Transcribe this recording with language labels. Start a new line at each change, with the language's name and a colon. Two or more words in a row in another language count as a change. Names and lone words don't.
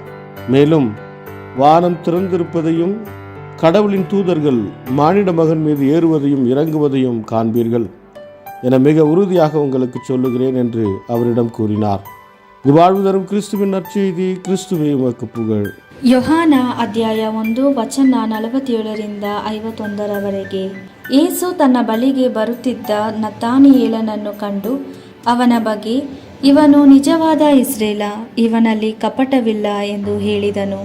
Tamil: மேலும் வானம் திறந்திருப்பதையும் கடவுளின் தூதர்கள் மானிட மகன் மீது ஏறுவதையும் இறங்குவதையும் காண்பீர்கள் என மிக உறுதியாக உங்களுக்கு சொல்லுகிறேன் என்று அவரிடம் கூறினார். இது வாழ்வு தரும் கிறிஸ்துவின் நற்செய்தி. கிறிஸ்துவே உமக்கு புகழ்.
Kannada: ಯೋಹಾನ ಅಧ್ಯಾಯ 1 ವಚನ 47-51. ಯೇಸು ತನ್ನ ಬಳಿಗೆ ಬರುತ್ತಿದ್ದ ನತಾನಿಯೇಲನನ್ನು ಕಂಡು ಅವನ ಬಗ್ಗೆ, ಇವನು ನಿಜವಾದ ಇಸ್ರೇಲ, ಇವನಲ್ಲಿ ಕಪಟವಿಲ್ಲ ಎಂದು ಹೇಳಿದನು.